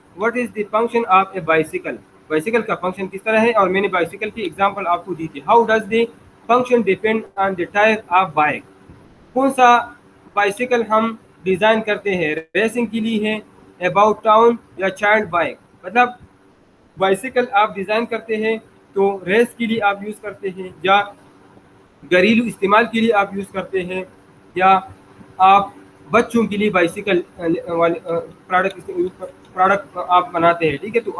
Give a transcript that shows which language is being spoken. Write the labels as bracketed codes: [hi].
[en] What is the function of a bicycle? [ur] Bicycle کا function کس طرح ہے, اور میں نے bicycle کی ایگزامپل آپ کو دی تھی. [en] How does the function depend on the type of bike? [ur] کون سا بائسیکل ہم ڈیزائن کرتے ہیں, ریسنگ کے لیے ہے, [en] about town [ur] یا چائلڈ بائک. مطلب بائسیکل آپ ڈیزائن کرتے ہیں تو ریس کے لیے آپ یوز کرتے ہیں, یا گھریلو استعمال کے لیے آپ یوز کرتے ہیں, یا آپ بچوں کے لیے بائسیکل پروڈکٹ آپ بناتے ہیں, ٹھیک ہے.